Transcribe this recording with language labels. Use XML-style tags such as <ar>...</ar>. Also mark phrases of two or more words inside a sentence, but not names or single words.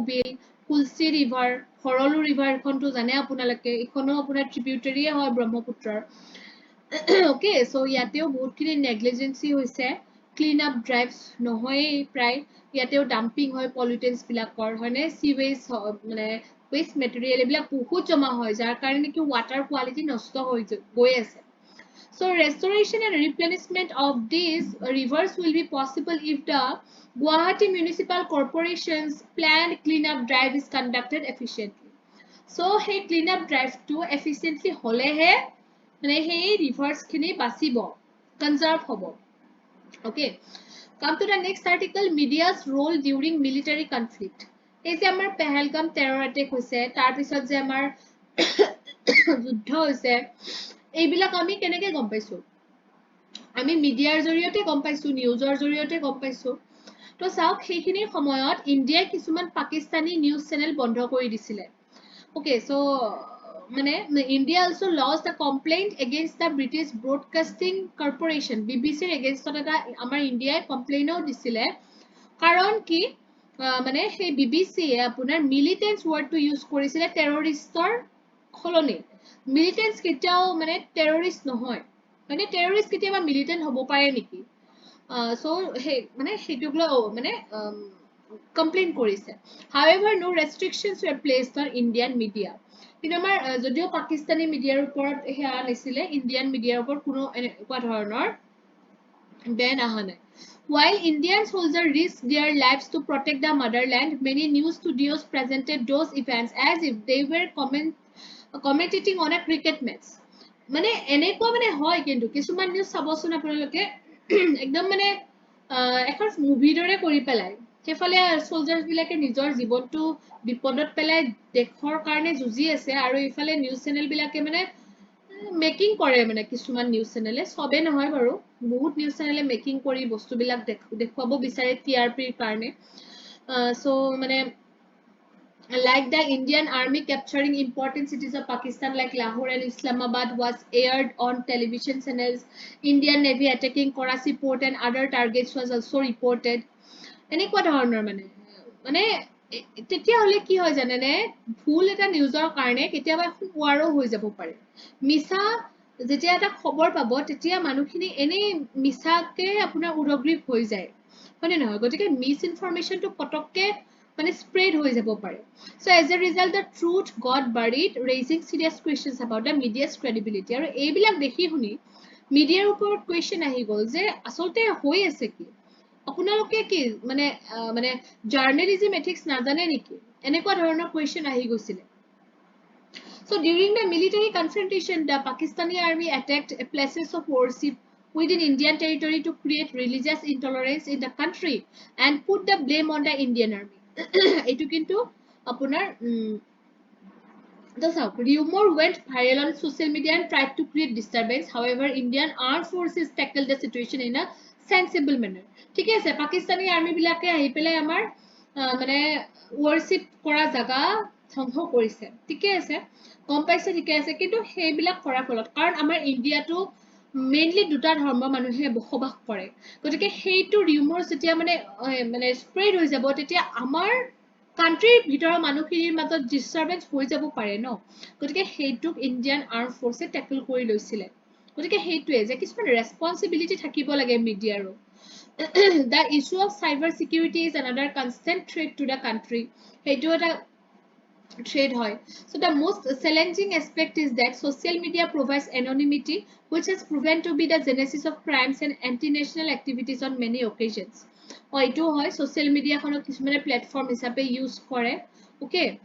<as>বিল কুলচি ৰিভাৰ ভৰলু ৰিভাৰ এইখনতো জানে আপোনালোকে এইখনো আপোনাৰ ট্ৰিবিউটাৰীয়ে হয় ব্ৰহ্মপুত্ৰৰ</as> <en>okay so'</en> <as>ইয়াতেও বহুতখিনি নেগলিজেঞ্চি হৈছে</as> <en>clean up drives</en> <as>নহয়েই প্ৰায় ইয়াতেও ডাম্পিং হয় পলিউটেন্স বিলাকৰ হয়নে চিৱেজ মানে ৱেষ্ট মেটেৰিয়েল এইবিলাক বহুত জমা হয় যাৰ কাৰণে কি</as> <en>water quality</en> <as>নষ্ট হৈ গৈ আছে</as> <en>so restoration and replenishment of these rivers will be possible if the Guwahati Municipal Corporation's planned cleanup drive is conducted efficiently so hey cleanup drive to efficiently holehe</en> <as>মানে সেই ৰিভাৰ্স খিনি বাচিব কনজাৰ্ভ হ'ব</as> <en>okay come to the next article media's role during military conflict</en> <as>এই যে আমাৰ পেহেলগাম টেৰৰ এটেক হৈছে তাৰ পিছত যে আমাৰ যুদ্ধ হৈছে এইবিলাক আমি কেনেকৈ গম পাইছো আমি মিডিয়াৰ জৰিয়তে গম পাইছো নিউজৰ জৰিয়তে গম পাইছো তো চাওক সেইখিনি সময়ত ইণ্ডিয়াই কিছুমান পাকিস্তানী নিউজ চেনেল বন্ধ কৰি দিছিলে</as> <en>okay so মানে India also lost a complaint against the British Broadcasting Corporation BBC ৰ against</en> <as>এটা আমাৰ ইণ্ডিয়াই কমপ্লেইনও দিছিলে কাৰণ কি মানে সেই BBC আপোনাৰ মিলিটেন্স ৱৰ্ডটো ইউজ কৰিছিলে টেৰৰিষ্টৰ সলনি মিলিটেন্স কেতিয়াও মানে টেৰৰিষ্ট নহয় মানে টেৰৰিষ্ট কেতিয়াবা মিলিটেন্ট হ'ব পাৰে নেকি so সেই মানে সেইটোক লৈ মানে কমপ্লেইন কৰিছে</as> <en>however no restrictions were placed on Indian media</en> <as>কিন্তু আমাৰ যদিও পাকিস্তানী মিডিয়াৰ ওপৰত হেয়া আনিছিলে ইণ্ডিয়ান মিডিয়াৰ ওপৰত কোনো এনেকুৱা ধৰণৰ বেন আহা নাই</as> <en>while Indian soldiers risked their lives to protect the motherland many news studios presented those events as if they were commentating on a cricket match</en> <as>মানে এনেকুৱা মানে হয় কিন্তু কিছুমান নিউজ চাবচোন আপোনালোকে একদম মানে এখন মুভিৰ দৰে কৰি পেলাই সেইফালে সোলজাৰ্ছ বিলাকে নিজৰ জীৱনটো বিপদত পেলাই দেশৰ কাৰণে যুঁজি আছে আৰু ইফালে</as> <en>news channel</en> <as>বিলাকে মানে মেকিং কৰে মানে কিছুমান</as> <en>news channel</en> <as>সবে নহয় বাৰু বহুত</as> <en>news channel</en> <as>মেকিং কৰি বস্তুবিলাক দেখুৱাব বিচাৰে টিআৰপিৰ কাৰণে সো মানে</as> <en>like the Indian army capturing important cities of Pakistan like Lahore and Islamabad was aired on television channels. Indian Navy attacking Karachi port and other targets was also reported.</en> <as>এনেকুৱা ধৰণৰ মানে তেতিয়াহ'লে কি হয় জানেনে ভুল এটা নিউজৰ কাৰণে কেতিয়াবা এখন ৱাৰো হৈ যাব পাৰে মিছা যেতিয়া এটা খবৰ পাব তেতিয়া মানুহখিনি এনে মিছাকে আপোনাৰ উদগ্ৰীৱ হৈ যায় হয়নে নহয় গতিকে মিছ ইনফৰমেশ্যনটো পটককে মানে স্প্ৰেড হৈ যাব পাৰে</as> <en>so as a result the truth got buried raising serious questions about the media's credibility</en> <as>আৰু এইবিলাক দেখি শুনি মিডিয়াৰ ওপৰত কুৱেশ্যন আহি গ'ল যে আচলতে হৈ আছে কি আপোনালোকে কি মানে মানে জাৰ্নেলিজম এথিক্স নাজানে নেকি এনেকুৱা ধৰণৰ কুৱেশ্যন আহি গৈছিলে</as> <en>So during the military confrontation, the Pakistani army attacked places of worship within Indian territory to create religious intolerance in the country and put the blame on the Indian army.</en> <as>এটো কিন্তু আপোনাৰ</as> <en>the rumor went viral on social media and tried to create disturbance. However, Indian armed forces tackled the situation in a sensible manner.</en> <as>ঠিক আছে পাকিস্তানী আৰ্মি বিলাকে আহি পেলাই আমাৰ মানে worship কৰা জাগা ধ্বংস কৰিছে ঠিকে আছে গম পাইছে ঠিকে আছে কিন্তু সেইবিলাক কৰাৰ ফলত কাৰণ আমাৰ ইণ্ডিয়াটো মেইনলি দুটা ধৰ্ম মানুহে বসবাস কৰে গতিকে সেইটো ৰিউমাৰ যেতিয়া মানে মানে স্প্ৰেড হৈ যাব তেতিয়া আমাৰ কান্ট্ৰিৰ ভিতৰৰ মানুহখিনিৰ মাজত ডিষ্টাৰবেন্স হৈ যাব পাৰে ন গতিকে সেইটোক ইণ্ডিয়ান আৰ্ম ফৰ্চে টেকল কৰি লৈছিলে গতিকে সেইটোৱে যে কিছুমান ৰেছপন্সিবিলিটি থাকিব লাগে মিডিয়াৰো</as> <en>the issue of cyber security is another constant threat to the country</en> <as>সেইটো এটা</as> <en>threat হয় so the most challenging aspect is that social media provides anonymity which has proven to be the genesis of crimes and anti-national activities on many occasions</en> <as>এইটো হয়</as> <en>social media</en> <as>খনক কিছুমানে প্লেটফৰ্ম হিচাপে ইউজ কৰে</as> <en>okay</en>